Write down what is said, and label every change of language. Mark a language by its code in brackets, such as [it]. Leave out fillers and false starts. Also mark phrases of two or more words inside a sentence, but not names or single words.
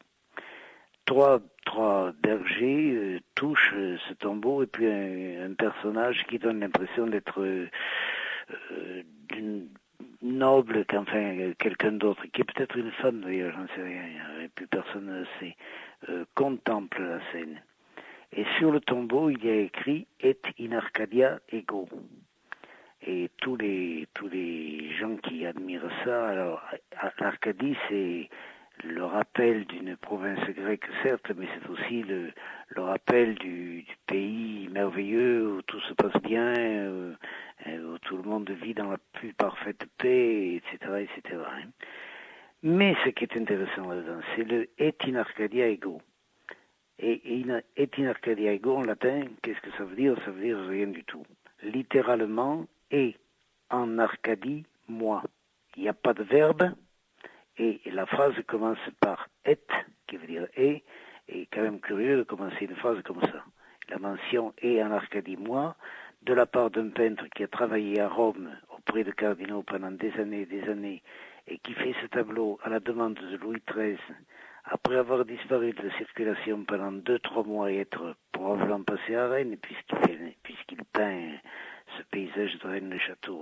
[fr] Trois bergers touchent ce tombeau et puis un personnage qui donne l'impression d'être d'une noble qu'enfin quelqu'un d'autre, qui est peut-être une femme d'ailleurs, j'en sais rien, et puis personne ne le sait, contemple la scène. Et sur le tombeau, il y a écrit « [la] Et in Arcadia ego ». [fr] Et tous les gens qui admirent ça, alors l'Arcadie, c'est le rappel d'une province grecque, certes, mais c'est aussi le rappel du pays merveilleux où tout se passe bien, où tout le monde vit dans la plus parfaite paix, etc., etc. Hein. Mais ce qui est intéressant là-dedans, c'est le [la] et in Arcadia ego. Et et in Arcadia ego, [fr] en latin, qu'est-ce que ça veut dire? Ça veut dire rien du tout. Littéralement, et en Arcadie, moi. Il n'y a pas de verbe, et la phrase commence par et, qui veut dire et quand même curieux de commencer une phrase comme ça. La mention et en Arcadie, moi, de la part d'un peintre qui a travaillé à Rome auprès de cardinaux pendant des années, et qui fait ce tableau à la demande de Louis XIII, après avoir disparu de la circulation pendant 2-3 mois et être probablement passé à Rennes, puisqu'il peint ce paysage de Rennes-le-Château.